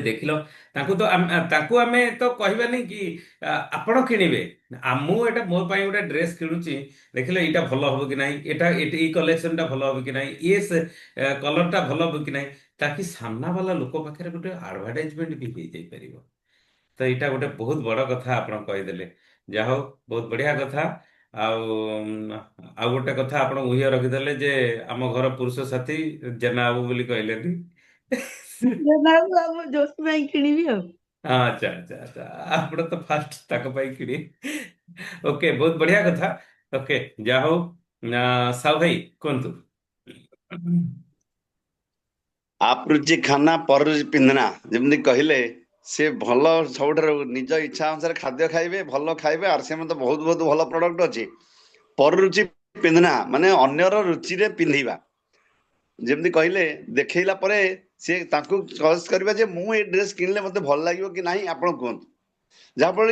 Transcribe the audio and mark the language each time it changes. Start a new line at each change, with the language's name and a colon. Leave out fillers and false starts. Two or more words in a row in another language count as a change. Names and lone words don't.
Odia: ଦେଖିଲ ତାଙ୍କୁ ଆମେ ତ କହିବାନି କି ଆପଣ କିଣିବେ ମୁଁ ଏଟା ମୋ ପାଇଁ ଗୋଟେ ଡ୍ରେସ୍ କିଣୁଛି ଦେଖିଲେ ଏଇଟା ଭଲ ହବ କି ନାହିଁ ଏଇ କଲେକ୍ସନଟା ଭଲ ହବ କି ନାହିଁ କଲରଟା ଭଲ ହବ କି ନାହିଁ
Hindi: ताकि सामने वाला
Odia: ଲୋକ ପାଖରେ ଗୋଟେ ଆଡଭର୍ଟାଇଜମେଣ୍ଟ ବି ହେଇଯାଇ ପାରିବ ତ ଏଇଟା ଗୋଟେ ବହୁତ ବଡ କଥା ଆପଣ କହିଦେଲେ ଯାହା ହଉ ବହୁତ ବଢିଆ କଥା ଆଉ ଆଉ ଗୋଟେ କଥା ଆପଣ ଉହିଅ ରଖିଦେଲେ ଯେ ଆମ ଘର ପୁରୁଷ ସାଥୀ ଜେନା ବାବୁ ବୋଲି କହିଲେନି ଆମ ଜୋସ୍ ପାଇଁ କିଣିବି ଆଉ ଆଚ୍ଛା ଆଚ୍ଛା ଆଚ୍ଛା ଆପଣ ତ ଫାଷ୍ଟ ତାଙ୍କ ପାଇଁ କିଣି ଓକେ ବହୁତ ବଢିଆ କଥା ଓକେ ଯାହା ହଉ ସାହୁ ଭାଇ କୁହନ୍ତୁ
Hindi: आप रुचि खाना पर रुचि पिंधना
Odia: ଯେମିତି କହିଲେ ସେ ଭଲ ସବୁଠାରୁ ନିଜ ଇଚ୍ଛା ଅନୁସାରେ ଖାଦ୍ୟ ଖାଇବେ ଭଲ ଖାଇବେ ଆର୍ ସେ ତ ବହୁତ ବହୁତ ଭଲ ପ୍ରଡକ୍ଟ ଅଛି
Hindi: पर रुचि पहनना
Odia: ମାନେ ଅନ୍ୟର ରୁଚିରେ ପିନ୍ଧିବା ଯେମିତି କହିଲେ ଦେଖେଇଲା ପରେ ସେ ତାଙ୍କୁ ଚଏସ୍ କରିବା ଯେ ମୁଁ ଏଇ ଡ୍ରେସ୍ କିଣିଲେ ମତେ ଭଲ ଲାଗିବ କି ନାହିଁ ଆପଣ କୁହନ୍ତୁ ଯାହାଫଳରେ